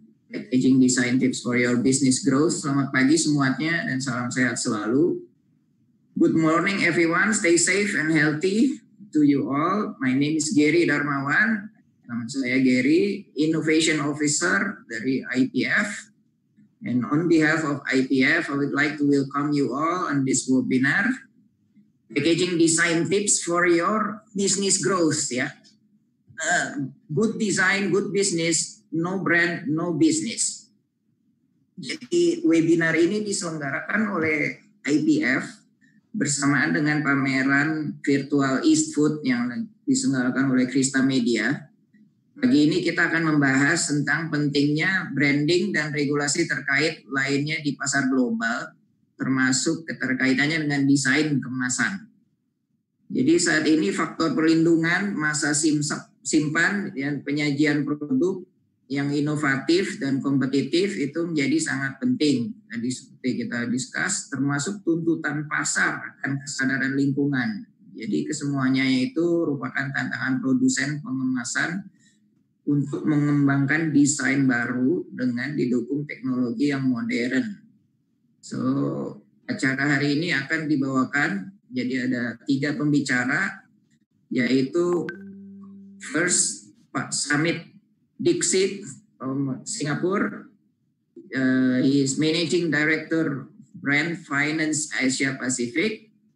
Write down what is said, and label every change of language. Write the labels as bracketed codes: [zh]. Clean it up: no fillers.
[id] Packaging Design Tips for Your Business Growth. Selamat pagi semuanya dan salam sehat selalu. [en] Good morning everyone, stay safe and healthy to you all. My name is Gary Darmawan. [id] Nama saya Gary, Innovation Officer dari IPF. [en] And on behalf of IPF, I would like to welcome you all on this webinar, Packaging Design Tips for Your Business Growth. Ya, good design, good business, no brand, no business. [id] Jadi webinar ini diselenggarakan oleh IPF bersamaan dengan pameran virtual East Food yang diselenggarakan oleh Krista Media. Pagi ini kita akan membahas tentang pentingnya branding dan regulasi terkait lainnya di pasar global, termasuk keterkaitannya dengan desain kemasan. Jadi saat ini faktor perlindungan masa simpan dan penyajian produk yang inovatif dan kompetitif itu menjadi sangat penting. Tadi seperti kita discuss, termasuk tuntutan pasar akan kesadaran lingkungan. Jadi kesemuanya itu merupakan tantangan produsen pengemasan untuk mengembangkan desain baru dengan didukung teknologi yang modern. So, acara hari ini akan dibawakan, jadi ada 3 pembicara, yaitu first Pak Samit Dixit [en] from Singapore. He is Managing Director Brand Finance Asia Pacific.